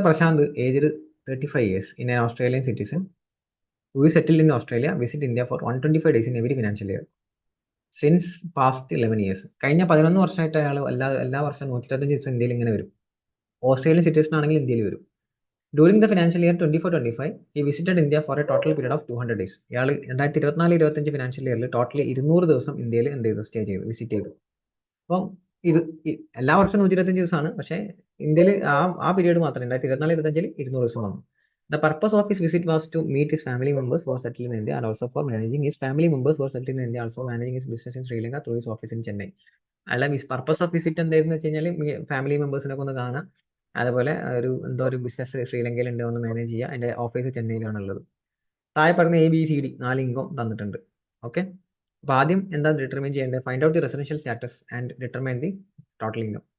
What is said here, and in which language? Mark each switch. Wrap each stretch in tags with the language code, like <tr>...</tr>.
<en>Prashant, aged 35 years, in an Australian citizen, who is settled in Australia, visit India for 125 days in every financial year. Since past 11 years.</en> <ml>കഴിഞ്ഞ 11 വർഷമായിട്ട് അയാൾ എല്ലാ വർഷവും 125 ദിവസം ഇന്ത്യയിൽ ഇങ്ങനെ വരും. ഓസ്ട്രേലിയൻ സിറ്റിസൺ ആണെങ്കിൽ ഇന്ത്യയിൽ വരും.</ml> <en>During the financial year 24-25, he visited India for a total period of 200 days.</en> <ml>ഇയാൾ 2024-25 ഫിനാൻഷ്യൽ ഇയറിൽ ടോട്ടലി 200 ദിവസം ഇന്ത്യയിൽ എന്ത് ചെയ്തു, സ്റ്റേ ചെയ്തു, വിസിറ്റ് ചെയ്തു. അപ്പം ഇത് എല്ലാ വർഷവും 125 ദിവസമാണ്, പക്ഷേ ഇന്ത്യയിൽ ആ പീരീഡ് മാത്രം 2024-25 200 ദിവസം വന്നു.</ml> <en>The purpose of his visit was to meet his family members who are settled in India and also for managing his family members who are settled in India, also managing his business in Sri Lanka through his office in Chennai.</en> <ml>അല്ല, purpose of visit എന്തായിരുന്നു വെച്ച് കഴിഞ്ഞാൽ family മെമ്പേഴ്സിനൊക്കെ ഒന്ന് കാണാം, അതുപോലെ ഒരു business ശ്രീലങ്കയിൽ ഉണ്ട് ഒന്ന് മാനേജ് ചെയ്യുക. അതിൻ്റെ ഓഫീസ് ചെന്നൈയിലാണുള്ളത്. താഴെ പറഞ്ഞ ABCD 4 ഇൻകം തന്നിട്ടുണ്ട്. ഓക്കെ, അപ്പോൾ ആദ്യം എന്താ ഡിറ്റർമൈൻ ചെയ്യേണ്ടത്?</ml> <en>Find out the residential status and determine the total income.</en>